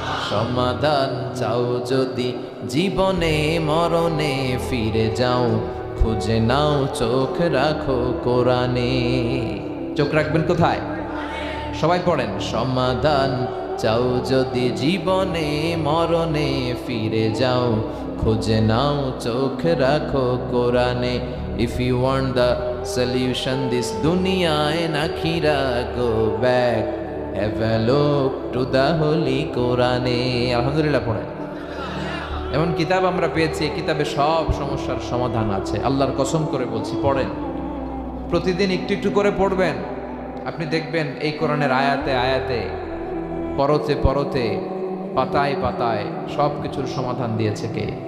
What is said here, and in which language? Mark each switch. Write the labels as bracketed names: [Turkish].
[Bangla] সমাধান চাও যদি জীবনে মরণে, ফিরে যাও খুঁজে নাও, চোখ রাখো কোরআনে। চোখ রাখবেন কোথায়? সবাই পড়েন, সমাধান চাও যদি জীবনে মরণে, ফিরে যাও খুঁজে নাও, চোখ রাখো কোরআনে। [English] If you want the solution this dunya and akhira, go back, have a look to the holy Quran. [Bangla] আলহামদুলিল্লাহ পড়েন। এমন কিতাব আমরা পেয়েছি, এই কিতাবে সব সমস্যার সমাধান আছে। আল্লাহর কসম করে বলছি, পড়েন, প্রতিদিন একটু একটু করে পড়বেন, আপনি দেখবেন এই কোরআনের আয়াতে আয়াতে, পরতে পরতে, পাতায় পাতায় সব কিছুর সমাধান দিয়েছে কে?